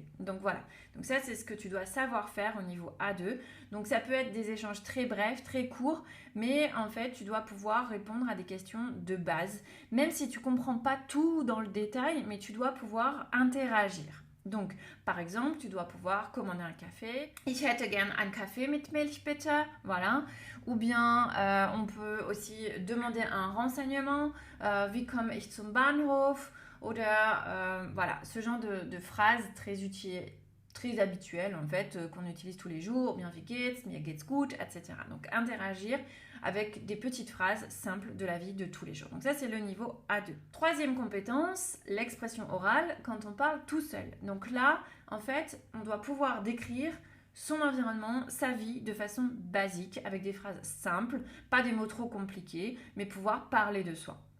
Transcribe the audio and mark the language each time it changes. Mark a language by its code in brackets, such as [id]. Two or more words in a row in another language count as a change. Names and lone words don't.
[fr] Donc voilà, donc ça c'est ce que tu dois savoir faire au niveau A2. Donc ça peut être des échanges très brefs, très courts, mais en fait tu dois pouvoir répondre à des questions de base, même si tu ne comprends pas tout dans le détail, mais tu dois pouvoir interagir. Donc, par exemple, tu dois pouvoir commander un café. [de] Ich hätte gern einen Kaffee mit Milch, bitte. [fr] Voilà. Ou bien, on peut aussi demander un renseignement. [de] Wie komme ich zum Bahnhof? Oder, [fr] voilà, ce genre de phrases très utiles, très habituelles en fait, qu'on utilise tous les jours. Bien, [de] wie geht's? Mir geht's gut, [fr] etc. Donc, interagir avec des petites phrases simples de la vie de tous les jours. Donc ça, c'est le niveau A2. Troisième compétence, l'expression orale quand on parle tout seul. Donc là, en fait, on doit pouvoir décrire son environnement, sa vie de façon basique, avec des phrases simples, pas des mots trop compliqués, mais pouvoir parler de soi.